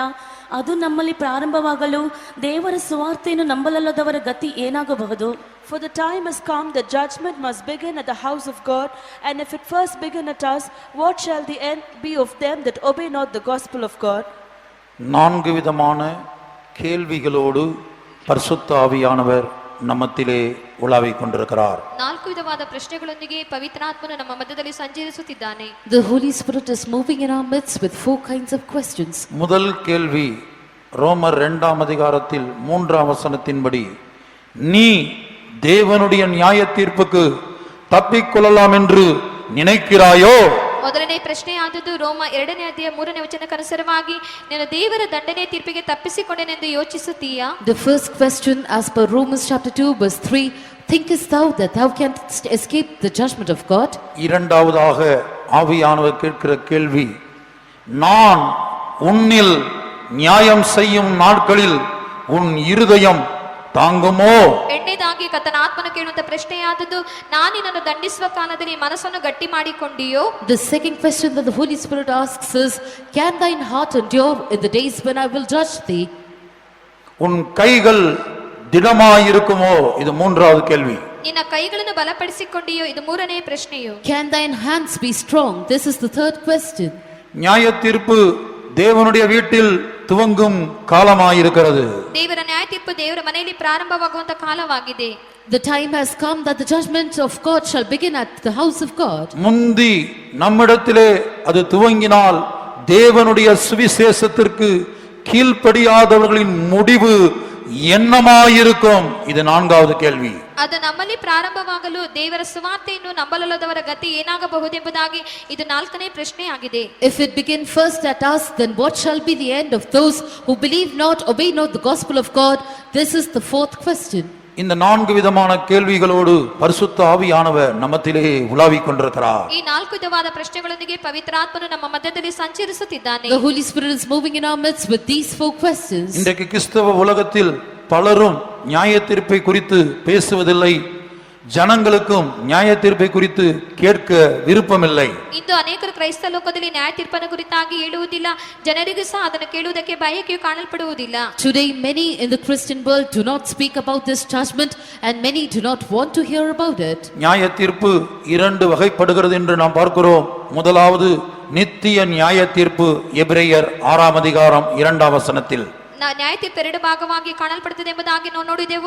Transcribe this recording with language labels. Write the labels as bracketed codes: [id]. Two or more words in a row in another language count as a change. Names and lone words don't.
[kn] ಅದು ನಮ್ಮಲ್ಲಿ ಪ್ರಾರಂಭವಾಗಲು ದೇವರ ಸುವಾರ್ತೆಯನ್ನು ನಂಬಲಲ್ಲದವರ ಗತಿ ಏನಾಗಬಹುದು? [en] For the time has come that judgment must begin at the house of God, and if it first begin at us, what shall the end be of them that obey not the gospel of God? [ta] 4 விதமான கேள்விகளோடு பரிசுத்த ஆவியானவர் நம்மத்திலே உலாவிக் கொண்டிருக்கிறார். [kn] 4 ವಿಧವಾದ ಪ್ರಶ್ನೆಗಳೊಂದಿಗೆ ಪವಿತ್ರಾತ್ಮನು ನಮ್ಮ ಮಧ್ಯದಲ್ಲಿ ಸಂಚರಿಸುತ್ತಿದ್ದಾನೆ. [en] The Holy Spirit is moving in our midst with 4 kinds of questions. [ta] முதல் கேள்வி ரோமர் 2ஆம் அதிகாரத்தில் 3ஆம் வசனத்தின்படி, நீ தேவனுடைய நியாய தீர்ப்புக்கு தப்பிக்கொள்ளலாம் என்று நினைக்கிறாயோ? [kn] ಮೊದಲನೇ ಪ್ರಶ್ನೆ ಆದದ್ದು ರೋಮ 2ನೇ ಅಧ್ಯಾಯ 3ನೇ ವಚನಕ್ಕನುಸಾರವಾಗಿ, ನೀನು ದೇವರ ದಂಡನೆ ತೀರ್ಪಿಗೆ ತಪ್ಪಿಸಿಕೊಂಡೆನೆಂದು ಯೋಚಿಸುತ್ತೀಯಾ? [en] The first question as per Romans chapter 2 verse 3, thinkest thou that thou canst escape the judgment of God? [ta] இரண்டாவதாக ஆவியானவர் கேட்கிற கேள்வி, நான் உன்னில் நியாயம் செய்யும் நாட்களில் உன் இருதயம் ತಾಂಗುಮೋ? [kn] ಎರಡನೇದಾಗಿ ಕರ್ತನ ಆತ್ಮನು ಕೇಳುವಂತ ಪ್ರಶ್ನೆಯಾದದ್ದು, ನಾನು ನಿನ್ನನ್ನು ದಂಡಿಸುವ ಕಾಲದಲ್ಲಿ ಮನಸ್ಸನ್ನು ಗಟ್ಟಿ ಮಾಡಿಕೊಂಡಿಯೋ? [en] The second question that the Holy Spirit asks is, can thine heart endure in the days when I will judge thee? [ta] உன் கைகள் திடமாயிருக்குமோ? இது மூன்றாவது கேள்வி. [kn] ನಿನ್ನ ಕೈಗಳನ್ನು ಬಲಪಡಿಸಿಕೊಂಡಿಯೋ? ಇದು ಮೂರನೇ ಪ್ರಶ್ನೆಯು. [en] Can thine hands be strong? This is the third question. [ta] நியாய தீர்ப்பு தேவனுடைய வீட்டில் துவங்கும் காலமாயிருக்கிறது. [kn] ದೇವರ ನ್ಯಾಯ ತೀರ್ಪು ದೇವರ ಮನೆಯಲ್ಲಿ ಪ್ರಾರಂಭವಾಗುವಂತ ಕಾಲವಾಗಿದೆ. [en] The time has come that the judgment of God shall begin at the house of God. [ta] முந்தி நம்மிடத்திலே அது துவங்கினால் தேவனுடைய சுவிசேஷத்திற்கு கீழ்ப்படியாதவர்களின் முடிவு என்னமாயிருக்கும்? இது நான்காவது கேள்வி. [kn] ಅದು ನಮ್ಮಲ್ಲಿ ಪ್ರಾರಂಭವಾಗಲು ದೇವರ ಸುವಾರ್ತೆಯನ್ನು ನಂಬಲಲ್ಲದವರ ಗತಿ ಏನಾಗಬಹುದೆಂಬುದಾಗಿ ಇದು ನಾಲ್ಕನೇ ಪ್ರಶ್ನೆ ಆಗಿದೆ. [en] If it begin first at us, then what shall be the end of those who believe not, obey not the gospel of God? This is the fourth question. [ta] இந்த நான்கு விதமான கேள்விகளோடு பரிசுத்த ஆவியானவர் நம்மத்திலே உலாவிக் கொண்டிருக்கிறார். [kn] ಈ ನಾಲ್ಕು ವಿಧವಾದ ಪ್ರಶ್ನೆಗಳೊಂದಿಗೆ ಪವಿತ್ರಾತ್ಮನು ನಮ್ಮ ಮಧ್ಯದಲ್ಲಿ ಸಂಚರಿಸುತ್ತಿದ್ದಾನೆ. [en] The Holy Spirit is moving in our midst with these four questions. [ta] இன்றைக்கு கிறிஸ்தவ உலகத்தில் பலரும் நியாய தீர்ப்பை குறித்து பேசுவதில்லை. ஜனங்களுக்கும் நியாய தீர்ப்பை குறித்து கேட்க விருப்பமில்லை. [kn] ಇಂದು ಅನೇಕರು ಕ್ರೈಸ್ತ ಲೋಕದಲ್ಲಿ ನ್ಯಾಯ ತೀರ್ಪನ್ನು ಕುರಿತಾಗಿ ಹೇಳುವುದಿಲ್ಲ, ಜನರಿಗೂ ಸಹ ಅದನ್ನು ಕೇಳುವುದಕ್ಕೆ ಬಯಕೆಯು ಕಾಣಲ್ಪಡುವುದಿಲ್ಲ. [en] Today many in the Christian world do not speak about this judgment and many do not want to hear about it. [ta] நியாய தீர்ப்பு இரண்டு வகைப்படுகிறது என்று நாம் பார்க்கிறோம். முதலாவது நித்திய நியாய தீர்ப்பு, எபிரேயர் 6 அதிகாரம் 2 வசனத்தில். [kn] ನ್ಯಾಯ ತೀರ್ಪು ಎರಡು ಭಾಗವಾಗಿ ಕಾಣಲ್ಪಡುತ್ತದೆ ಎಂಬುದಾಗಿ ನಾವು ನೋಡಿದೆವು.